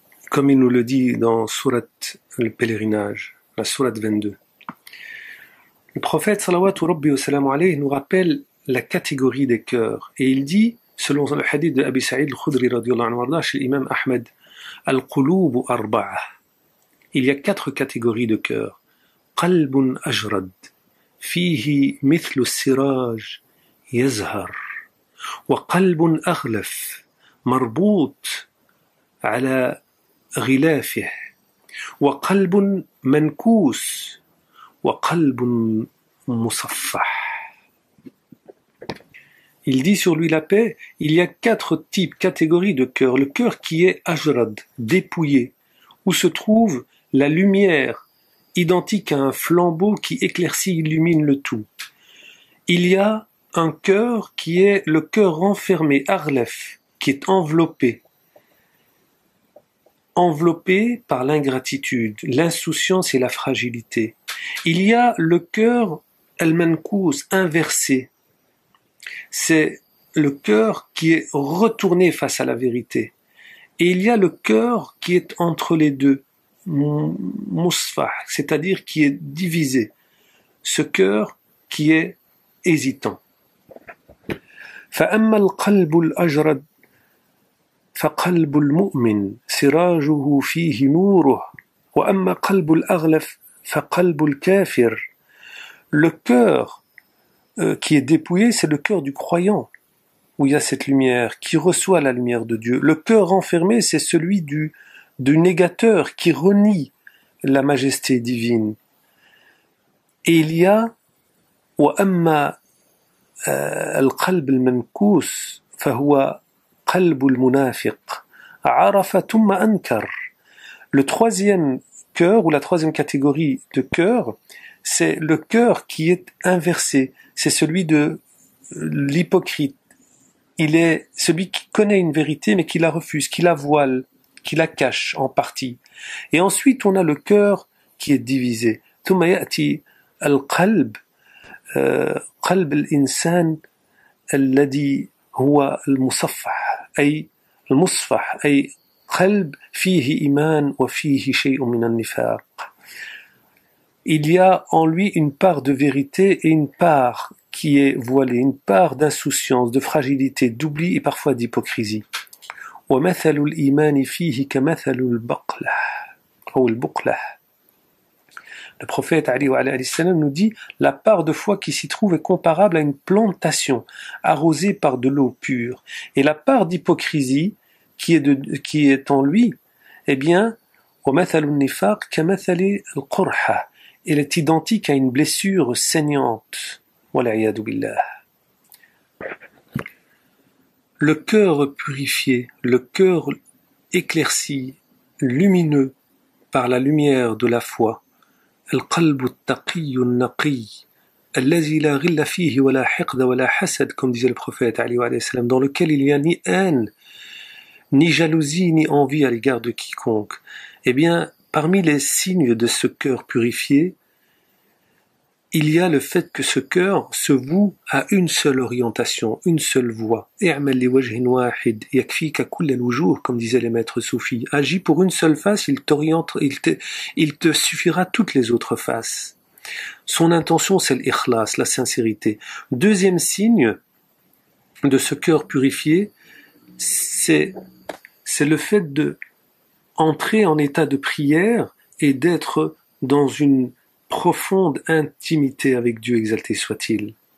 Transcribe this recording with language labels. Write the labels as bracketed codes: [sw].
[fr] Comme il nous le dit dans Sourate le pèlerinage, la Sourate 22. Le prophète [ar] salawatu rabbi wa salamu alayhi [fr] nous rappelle la catégorie des cœurs, et il dit, selon le hadith de Abi Sa'id al-Khudri [ar] radiyallahu anhu [fr] chez l'imam Ahmed, [ar] al-qulubu arba'a. [fr] Il y a 4 catégories de cœurs. [ar] قلب أجرد فيه مثل السراج يزهر وقلب أغلف مربوط على غلافه وقلب منكوس وقلب مصفح. [fr] Il dit sur lui la paix, il y a 4 catégories de cœur. Le cœur qui est ajrad, dépouillé, où se trouve la lumière identique à un flambeau qui éclaircit, illumine le tout. Il y a un cœur qui est le cœur renfermé, arlef, qui est enveloppé par l'ingratitude, l'insouciance et la fragilité. Il y a le cœur al-mankous, inversé. C'est le cœur qui est retourné face à la vérité. Et il y a le cœur qui est entre les deux, musfah, c'est-à-dire qui est divisé. Ce cœur qui est hésitant. [ar] فأما القلب الأجرد فقلب المؤمن سراجه فيه نوره وأما قلب الأغلف فقلب الكافر. [fr] Le cœur qui est dépouillé, c'est le cœur du croyant, où il y a cette lumière, qui reçoit la lumière de Dieu. Le cœur renfermé, c'est celui du négateur, qui renie la majesté divine. Et il y a [ar] وأما القلب المنكوس فهو قلب المنافق عرف ثم أنكر. [fr] Le troisième cœur, ou la troisième catégorie de cœur, c'est le cœur qui est inversé. C'est celui de l'hypocrite. Il est celui qui connaît une vérité mais qui la refuse, qui la voile, qui la cache en partie. Et ensuite on a le cœur qui est divisé. [ar] ثم يأتي القلب قلب الإنسان الذي هو المصفح أي المصفح أي قلب فيه إيمان وفيه شيء من النفاق. [fr] Il y a en lui une part de vérité et une part qui est voilée, une part d'insouciance, de fragilité, d'oubli et parfois d'hypocrisie. [ar] ومثل الإيمان فيه كمثل البقلة أو البقلة. [fr] Le prophète Ali alayhi salam nous dit la part de foi qui s'y trouve est comparable à une plantation arrosée par de l'eau pure. Et la part d'hypocrisie qui est en lui, eh bien, [ar] ومثل النفاق كمثل القرحة. [fr] Elle est identique à une blessure saignante. [ar] Wal'iyadu billah. [fr] Le cœur purifié, le cœur éclairci, lumineux par la lumière de la foi. [ar] القلب التقي النقي الذي لا غل فيه ولا حقد ولا حسد, [fr] comme disait le prophète Ali alayhi salam, dans lequel il n'y a ni haine, ni jalousie, ni envie à l'égard de quiconque. Eh bien, parmi les signes de ce cœur purifié, il y a le fait que ce cœur se voue à une seule orientation, une seule voie. [ar] اعمل لوجه واحد يكفيك كل الوجوه, [fr] comme disaient les maîtres soufis. Agis pour une seule face, il te suffira toutes les autres faces. Son intention, c'est l'ikhlas, la sincérité. Deuxième signe de ce cœur purifié, c'est le fait de entrer en état de prière et d'être dans une profonde intimité avec Dieu, exalté soit-il.